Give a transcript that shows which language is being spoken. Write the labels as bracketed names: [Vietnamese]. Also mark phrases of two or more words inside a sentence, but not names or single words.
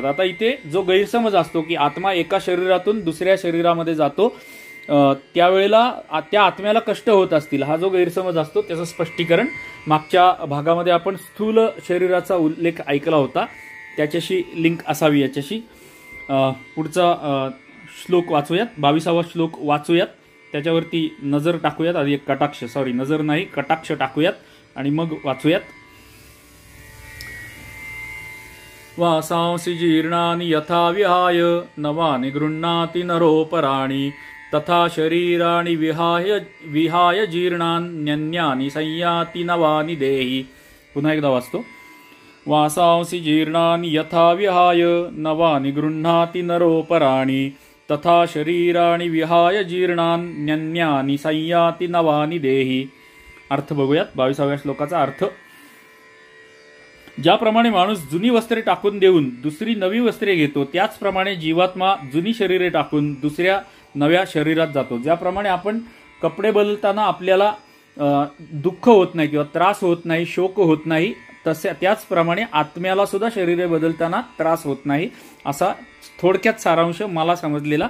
[Marathi] आता इथे जो गैरसमज असतो की आत्मा एका शरीरातून दुसऱ्या शरीरामध्ये जातो, त्यावेळेला त्या आत्म्याला कष्ट होत असतील, हा जो गैरसमज असतो त्याचं स्पष्टीकरण मागच्या भागामध्ये आपण स्थूल शरीराचा उल्लेख ऐकला होता, त्याच्याशी लिंक असावी याच्याशी. पुढचा श्लोक वाचूयात, 22वा श्लोक वाचूयात, त्याच्यावरती नजर टाकूयात. आधी एक कटाक्ष, नजर नाही, कटाक्ष टाकूयात आणि मग वाचूयात. [Sanskrit] वासांसि जीर्णानि यथा विहाय नवानि गृह्णाति नरोपराणि तथा शरीराणि विहाय जीर्णान्यन्यानि संयाति नवानि देहि. [Marathi] पुन्हा एकदा वाचतो. [Sanskrit] वासांसि जीर्णानि यथा विहाय नवानि गृह्णाति नरोपराणि तथा शरीराणि विहाय जीर्णान्यन्यानि संयाति नवानि देहि. [Marathi] अर्थ बघूयात. 22व्या श्लोकाचा अर्थ. ज्याप्रमाणे माणूस जुनी वस्त्रे टाकून देऊन दुसरी नवी वस्त्रे घेतो, त्याचप्रमाणे जीवात्मा जुनी शरीरे टाकून दुसऱ्या नव्या शरीरात जातो. ज्याप्रमाणे आपण कपडे बदलताना आपल्याला दुःख होत नाही किंवा त्रास होत नाही, शोक होत नाही, त्याचप्रमाणे आत्म्याला सुद्धा शरीरे बदलताना त्रास होत नाही, असा थोडक्यात सारांश मला समजलेला.